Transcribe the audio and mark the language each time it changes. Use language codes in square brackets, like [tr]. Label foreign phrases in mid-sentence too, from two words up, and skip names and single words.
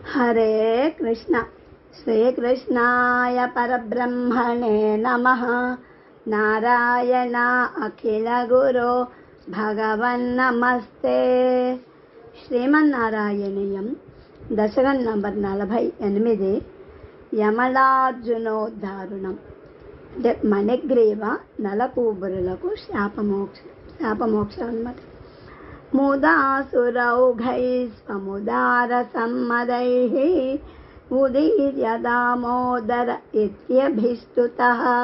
[sa] हरे कृष्ण। श्रीकृष्णाय परब्रह्मणे नमः। नारायण अखिल गुरो भगवन्नमस्ते। [te] శ్రీమన్నారాయణీయం దశకం నంబర్ 48 యమలార్జునోద్ధారణం. అంటే మణిగ్రీవ నలకూబరులకు శాపమోక్షం అన్నమాట. [sa] ముదాసురౌఘై స్వముదార సమ్మదైః ఉదీర్య దామోదర ఇత్యభిస్తుతః